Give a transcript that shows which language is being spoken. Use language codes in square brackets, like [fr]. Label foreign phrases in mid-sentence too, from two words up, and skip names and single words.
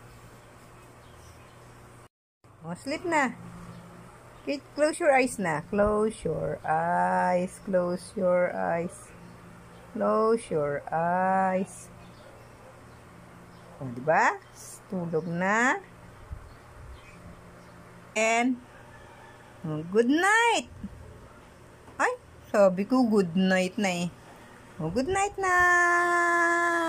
[en] Sleep na. Close your eyes na. Close your eyes. Close your eyes. Close your eyes. [tl] Diba? Tulog na. [en] And, good night. [tl] Ay, sabi ko [en] good night [tl] na eh. [en] Good night na.